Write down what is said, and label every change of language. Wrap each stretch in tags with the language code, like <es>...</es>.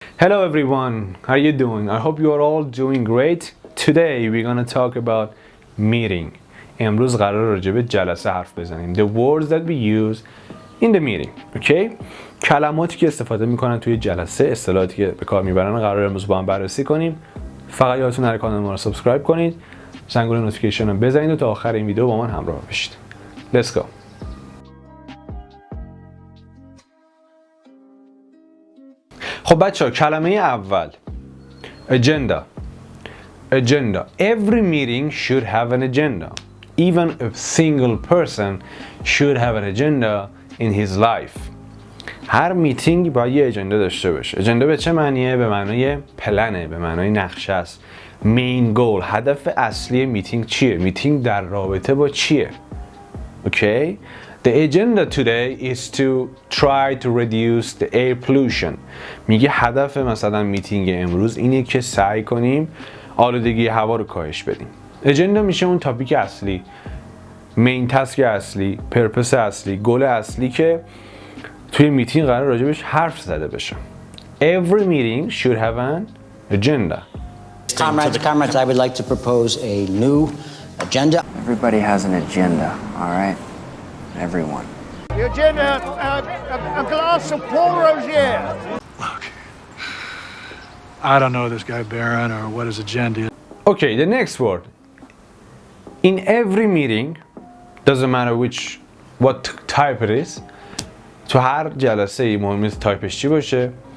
<en>Hello everyone, how are you doing? I hope you are all doing great. Today we're gonna talk about meeting.</en> <fa>امروز قرار راجع به جلسه حرف بزنیم.</fa> <en>The words that we use in the meeting. Okay?</en> <fa>کلماتی که استفاده میکنن توی جلسه، اصطلاحاتی که به کار میبرن قرار امروز با هم بررسی کنیم. فقط یادتون نره کانال ما رو سابسکرایب کنید. زنگوله نوتیفیکیشن رو بزنید و تا آخر این ویدیو با من همراه بشید.</fa> <en>Let's go.</en> <fa>خب بچه‌ها کلمه اول agenda.</fa> <en>Every meeting should have an agenda. Even a single person should have an agenda in his life.</en> <fa>هر میتینگ باید یه اجندا داشته باشه. اجندا به چه معنیه؟ به معنای پلنه، به معنای نقشه است. main goal، هدف اصلی میتینگ چیه؟ میتینگ در رابطه با چیه؟ Okay?</fa> <en>The agenda today is to try to reduce the air pollution.</en> <fa>میگه هدف مثلا میتینگ امروز اینه که سعی کنیم آلودگی هوا رو کاهش بدیم. اجندا میشه اون تاپیک اصلی، مین تاسک اصلی، پرپس اصلی، گول اصلی که توی میتینگ قرار راجبش حرف زده بشه.</fa> <en>Every meeting should have an agenda. Comrades, I would like to propose a new agenda. Everybody has an agenda, all right? Everyone. The agenda, a glass of Paul Rozier. Look, I don't know this guy Barron or what his agenda is. Okay, the next word. In every meeting, doesn't matter what type it is,</en> <fa>تو هر جلسه ای مهم نیست تایپش چی باشه.</fa>